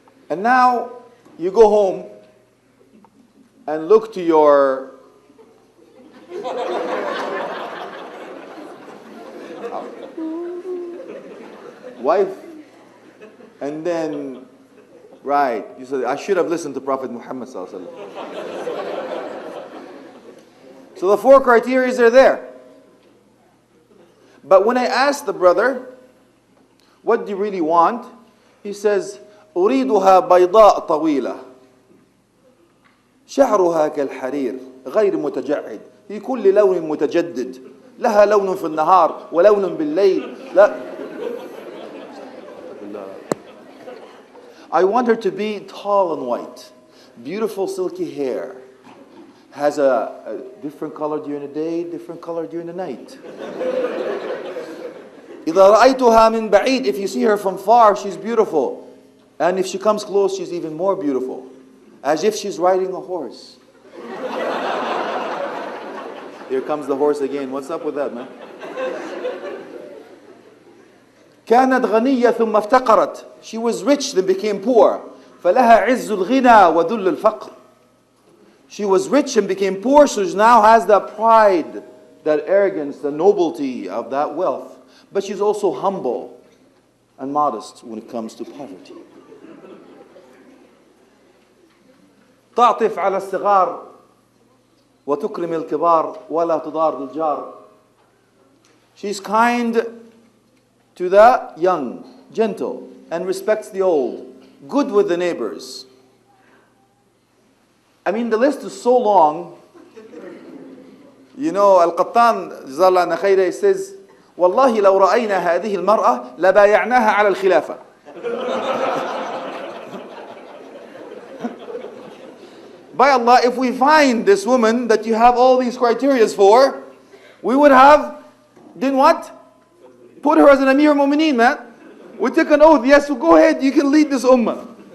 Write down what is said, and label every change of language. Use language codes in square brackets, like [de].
[en] And now you go home and look to your wife, and then, right, you said, I should have listened to Prophet Muhammad sallallahu alaihi wasallam. So the 4 criteria are there. But when I asked the brother, what do you really want? He says, [ar] أريدها بيضاء طويلة شعرها كالحرير غير متجعد في كل لون متجدد لها لون في النهار ولون بالليل لا. [en] I want her to be tall and white, beautiful silky hair, has a different color during the day, different color during the night. [ar] إذا رأيتها من بعيد, [en] if you see her from far, she's beautiful. And if she comes close, she's even more beautiful. As if she's riding a horse. Here comes the horse again. What's up with that, man? [ar] كانت غنية ثم افتقرت. [en] She was rich, then became poor. [ar] فلها عز الغنى وذل الفقر. [en] She was rich and became poor, so she now has that pride, that arrogance, the nobility of that wealth. But she's also humble and modest when it comes to poverty. [ar] تعطف على الصغار وتكرم الكبار ولا تضار الجار. [en] She's kind to the young, gentle, and respects the old, good with the neighbors. I mean, the list is so long. You know, [ar] Al-Qattan, جزاه الله خيرا, [en] says, [ar] والله لو رأينا هذه المرأة لبايعناها على الخلافة. [en] By Allah, if we find this woman that you have all these criteria for, we would have, then what? Put her as an Amir al-Mu'mineen, man. We took an oath, yes, so go ahead, you can lead this ummah.